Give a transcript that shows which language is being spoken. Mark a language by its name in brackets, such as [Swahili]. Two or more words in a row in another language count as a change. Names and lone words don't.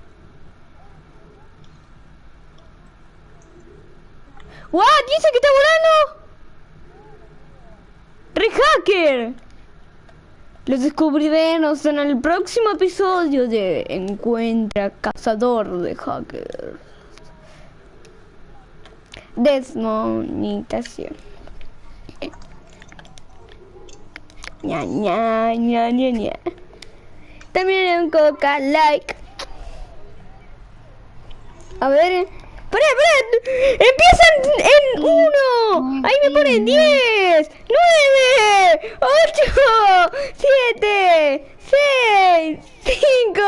[Spanish] ¿What? ¿Dice que está volando? ¡Re hacker! Los descubriremos en el próximo episodio de Encuentra Cazador de Hackers. Desmonetización. Ña, ña, ña, ña, ña. También en coca like. A ver. ¡Para! ¡Empiezan en 1! ¡Ahí me ponen 10! ¡9! ¡8! ¡7! ¡6! ¡5!